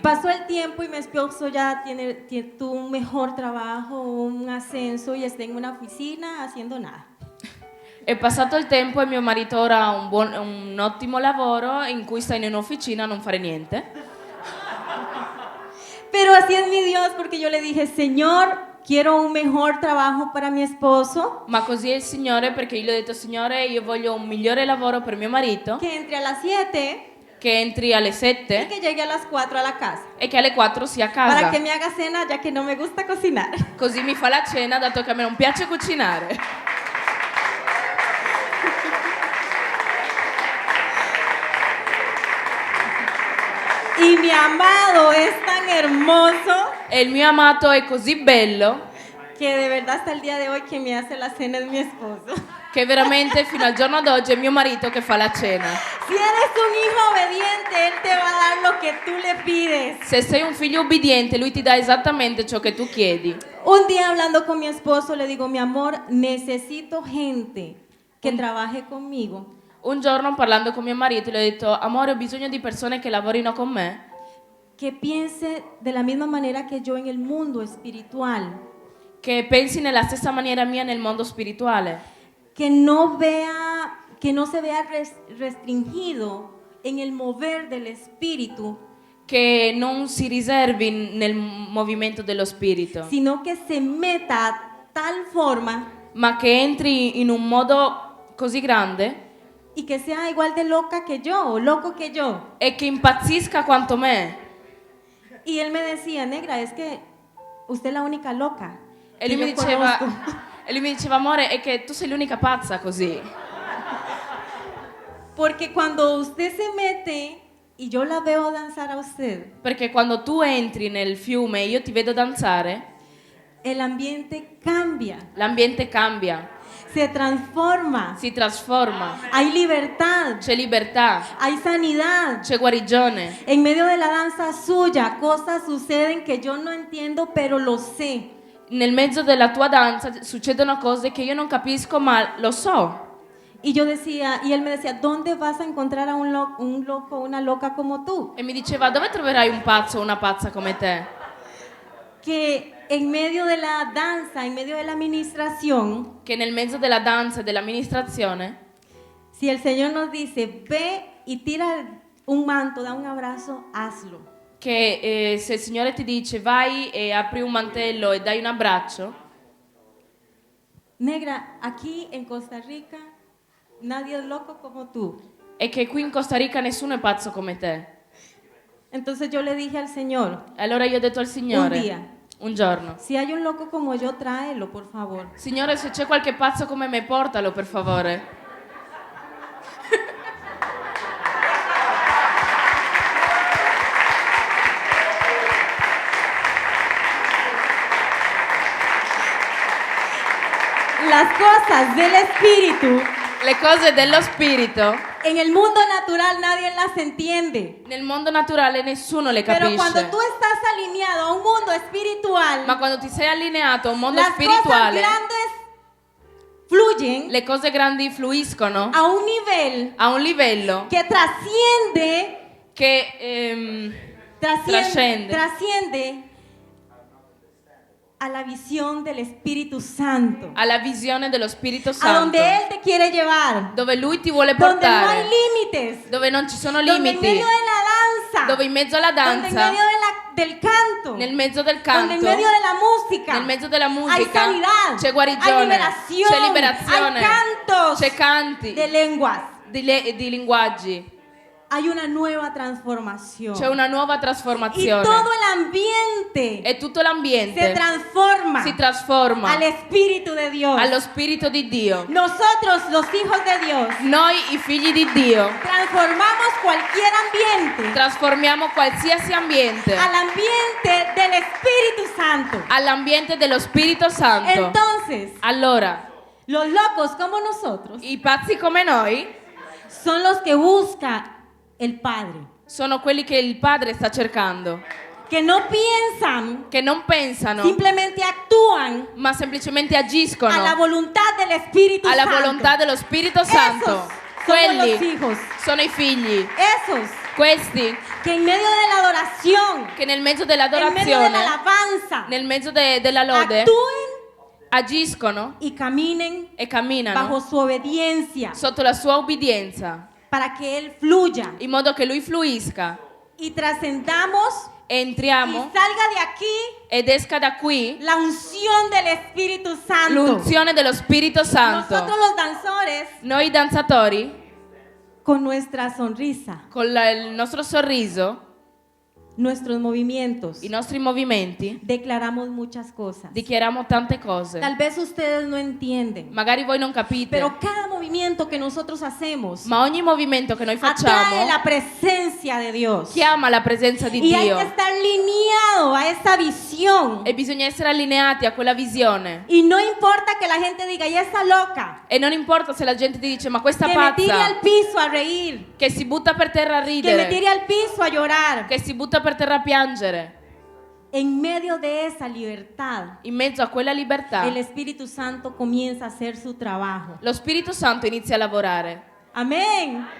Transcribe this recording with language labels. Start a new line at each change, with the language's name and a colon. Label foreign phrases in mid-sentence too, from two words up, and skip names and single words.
Spanish: Pasó el tiempo y mi esposo ya tuvo un mejor trabajo, un ascenso y está en una oficina haciendo nada.
Italian: È passato il tempo e mio marito ora ha un ottimo lavoro in cui sta in un'officina a non fare niente.
Spanish: Pero así es mi Dios, porque yo le dije, Señor, quiero un mejor trabajo para mi esposo,
Italian: Ma così è il Signore, perché io gli ho detto, Signore, io voglio un migliore lavoro per mio marito,
Spanish: que entre a las 7
Italian: che entri alle
Spanish: y 7 que llegue a las 4 a la casa,
Italian: e che alle 4 sia a
Spanish: para
Italian: casa.
Spanish: que me haga cena, ya que no me gusta cocinar.
Italian: Così mi fa la cena, dato che a me non piace cucinare.
Spanish: Y mi amado es tan hermoso
Italian: E il mio amato è così bello
Spanish: que de verdad hasta el día de hoy que me hace la cena es mi esposo.
Italian: che veramente fino al giorno d'oggi è mio marito che fa la cena.
Spanish: Si eres un hijo obediente, Él te va a dar lo que tú le pides.
Italian: Se sei un figlio ubbidiente, lui ti dà esattamente ciò che tu chiedi.
Spanish: Un día hablando con mi esposo le digo, mi amor, necesito gente que trabaje conmigo,
Italian: Un giorno parlando con mio marito le ho detto, amore, ho bisogno di persone che lavorino con me,
Spanish: que piense de la misma manera que yo en el mundo espiritual,
Italian: che pensi nella stessa maniera mia nel mondo spirituale,
Spanish: que no se vea restringido en el mover del Espíritu,
Italian: che non si riservi nel movimento dello spirito,
Spanish: sino que se meta a tal forma
Italian: ma che entri in un modo così grande
Spanish: y que sea igual de loca que yo o loco que yo.
Italian: e che impazzisca quanto me.
Spanish: Y él me decía, negra, es que usted es la única loca
Italian: E
Spanish: que
Italian: lui, mi
Spanish: yo
Italian: diceva,
Spanish: conozco.
Italian: e lui mi diceva, amore, è che tu sei l'unica pazza così.
Spanish: Porque cuando usted se mete y yo la veo danzar a usted,
Italian: Perché quando tu entri nel fiume e io ti vedo danzare,
Spanish: el ambiente cambia,
Italian: l'ambiente cambia,
Spanish: se transforma,
Italian: si trasforma,
Spanish: hay libertad,
Italian: c'è libertà,
Spanish: hay sanidad.
Italian: c'è guarigione.
Spanish: En medio de la danza suya, cosas suceden que yo no entiendo, pero lo sé.
Italian: Nel mezzo della tua danza succedono cose che io non capisco, ma lo so.
Spanish: Y yo decía, y él me decía, ¿dónde vas a encontrar a un loco, una loca como tú?
Italian: E mi diceva, dove troverai un pazzo o una pazza come te?
Spanish: Que en medio de la danza, en medio de la administración,
Italian: Che nel mezzo della danza e dell'amministrazione,
Spanish: si el Señor nos dice, ve y tira un manto, da un abrazo, hazlo.
Italian: che se il Signore ti dice vai e apri un mantello e dai un abbraccio,
Spanish: Negra, aquí en Costa Rica, nadie es loco como tú.
Italian: e che qui in Costa Rica nessuno è pazzo come te.
Spanish: Entonces yo le dije al Señor,
Italian: E allora io ho detto al Signore,
Spanish: Un dia.
Italian: un giorno,
Spanish: si hay un loco como yo, tráelo, por favor.
Italian: Signore, se c'è qualche pazzo come me, portalo per favore.
Spanish: Las cosas del Espíritu,
Italian: Le cose dello spirito,
Spanish: en el mundo natural nadie las entiende.
Italian: nel mondo naturale nessuno le
Spanish: Pero cuando
Italian: capisce.
Spanish: tú estás alineado a un mundo espiritual,
Italian: Ma quando ti sei allineato a un mondo
Spanish: las cosas
Italian: spirituale,
Spanish: grandes fluyen
Italian: le cose grandi fluiscono
Spanish: a un nivel
Italian: a un livello
Spanish: que trasciende,
Italian: che
Spanish: trasciende,
Italian: Trascende.
Spanish: trasciende a la visión del Espíritu Santo,
Italian: ha la visione dello Spirito a Santo,
Spanish: donde Él te quiere llevar,
Italian: dove Lui ti vuole
Spanish: donde no hay
Italian: portare,
Spanish: límites,
Italian: dove non ci sono
Spanish: donde en
Italian: limiti,
Spanish: medio de la danza,
Italian: dove in mezzo alla
Spanish: donde en
Italian: danza,
Spanish: medio del canto,
Italian: nel mezzo del
Spanish: donde en
Italian: canto,
Spanish: medio de la música,
Italian: nel mezzo della
Spanish: hay
Italian: musica,
Spanish: sanidad,
Italian: c'è
Spanish: hay
Italian: guarigione,
Spanish: liberación,
Italian: c'è liberazione,
Spanish: hay cantos
Italian: c'è canti
Spanish: de lenguas,
Italian: di linguaggi,
Spanish: hay una nueva transformación.
Italian: c'è una nuova
Spanish: Y
Italian: trasformazione
Spanish: todo el ambiente
Italian: e tutto
Spanish: se
Italian: l'ambiente
Spanish: transforma
Italian: si trasforma
Spanish: al Espíritu de Dios.
Italian: allo Spirito di Dio.
Spanish: Nosotros, los hijos de Dios,
Italian: Noi, i figli di Dio,
Spanish: transformamos cualquier ambiente
Italian: trasformiamo qualsiasi ambiente
Spanish: al ambiente del Espíritu Santo.
Italian: all'ambiente dello Spirito Santo.
Spanish: Entonces,
Italian: Allora,
Spanish: los locos como nosotros
Italian: i pazzi come noi
Spanish: son los que busca el Padre,
Italian: sono quelli che il Padre sta cercando,
Spanish: que no piensan,
Italian: che non pensano,
Spanish: simplemente actúan
Italian: ma semplicemente agiscono
Spanish: a la voluntad del Espíritu
Italian: alla
Spanish: Santo.
Italian: volontà dello Spirito Santo.
Spanish: Somos los
Italian: Quelli
Spanish: hijos,
Italian: sono i figli,
Spanish: esos
Italian: questi
Spanish: que en medio de la adoración,
Italian: che nel mezzo
Spanish: en medio de la
Italian: dell'adorazione,
Spanish: alabanza,
Italian: nel mezzo della lode,
Spanish: actúen
Italian: agiscono
Spanish: y caminen
Italian: e camminano
Spanish: bajo su obediencia
Italian: sotto la sua obbedienza,
Spanish: para que Él fluya
Italian: in modo che Lui fluisca.
Spanish: y trascendamos y
Italian: Entriamo
Spanish: salga de aquí
Italian: ed esca da qui
Spanish: la unción del Espíritu Santo.
Italian: l'unzione dello Spirito Santo.
Spanish: Nosotros los danzores,
Italian: Noi danzatori,
Spanish: con nuestra sonrisa,
Italian: con il nostro sorriso,
Spanish: nuestros movimientos,
Italian: i nostri movimenti,
Spanish: declaramos muchas cosas.
Italian: dichiariamo tante cose.
Spanish: Tal vez ustedes no entienden,
Italian: Magari voi non capite,
Spanish: pero cada movimiento que nosotros hacemos
Italian: ma ogni movimento che noi
Spanish: atrae
Italian: facciamo
Spanish: la presencia de Dios.
Italian: chiama la presenza di
Spanish: Y hay
Italian: Dio
Spanish: que estar alineado a esa visión.
Italian: e bisogna essere allineati a quella visione.
Spanish: Y no importa que la gente diga, ya está loca,
Italian: E non importa se la gente ti dice ma questa
Spanish: que me tire
Italian: pazza
Spanish: al piso a reír,
Italian: che si butta per terra a
Spanish: que me
Italian: ridere,
Spanish: tire al piso a llorar.
Italian: che si butta per terra a piangere.
Spanish: En medio de esa libertad,
Italian: In mezzo a quella libertà
Spanish: el Espíritu Santo comienza a hacer su trabajo.
Italian: lo Spirito Santo inizia a lavorare.
Spanish: Amén.